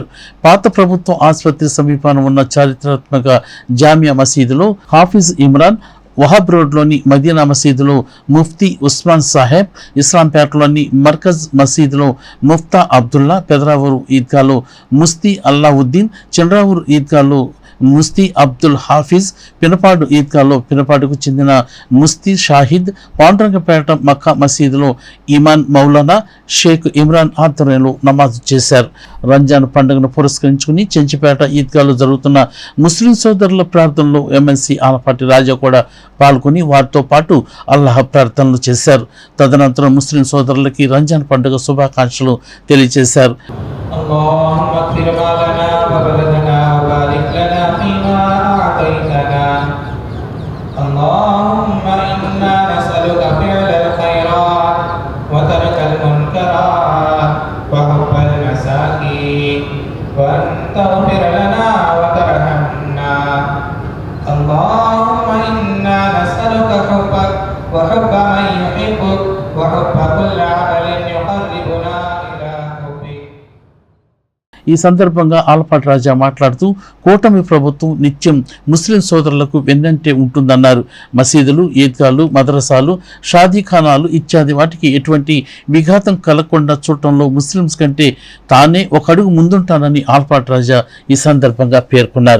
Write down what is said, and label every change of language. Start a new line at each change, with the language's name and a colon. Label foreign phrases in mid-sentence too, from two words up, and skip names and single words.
Telugu: పాత ప్రభుత్వం ఆసుపత్రి సమీపాన ఉన్న చారిత్రాత్మక జామియా మసీదులో హాఫీజ్ ఇమ్రాన్, వహాబ్ రోడ్లోని మదీనా మసీదులో ముఫ్తీ ఉస్మాన్ సాహెబ్, ఇస్లాంపేటలోని మర్కజ్ మసీదులో ముఫ్తా అబ్దుల్లా, పెదరావూరు ఈద్గాలో ముస్తీ అల్లావుద్దీన్, చంద్రావూరు ఈద్గాలో ముస్తీ అబ్దుల్ హాఫీజ్, పినపాడు ఈద్గాలో పినపాడుకు చెందిన ముస్తీ షాహిద్, పాండ్రంగపేట మక్కా మసీదులో ఇమాన్ మౌలానా షేక్ ఇమ్రాన్ ఆధ్వర్యంలో నమాజ్ చేశారు. రంజాన్ పండుగను పురస్కరించుకుని చెంచుపేట ఈద్గాలో జరుగుతున్న ముస్లిం సోదరుల ప్రార్థనలో ఎమ్మెల్సీ ఆలపాటి రాజా కూడా పాల్గొని వారితో పాటు అల్లాహ్ ప్రార్థనలు చేశారు. తదనంతరం ముస్లిం సోదరులకి రంజాన్ పండుగ శుభాకాంక్షలు తెలియజేశారు.
Arabic: اللهم إنا نسألك فعل الخيرات وترك المنكرات وحب المساكين وأن تغفر لنا وترحمنا. اللهم إنا نسألك حبك وحب من يحبك وحب كل عمل يقربنا إلى حبك.
Telugu: ఈ సందర్భంగా ఆలపాటి రాజా మాట్లాడుతూ కూటమి ప్రభుత్వం నిత్యం ముస్లిం సోదరులకు వెన్నంటే ఉంటుందన్నారు. మసీదులు, ఈద్గాలు, మదరసాలు, షాదీఖానాలు ఇత్యాది వాటికి ఎటువంటి విఘాతం కలగకుండా చూడటంలో ముస్లింస్ కంటే తానే ఒక అడుగు ముందుంటానని ఆలపాటి రాజా ఈ సందర్భంగా పేర్కొన్నారు.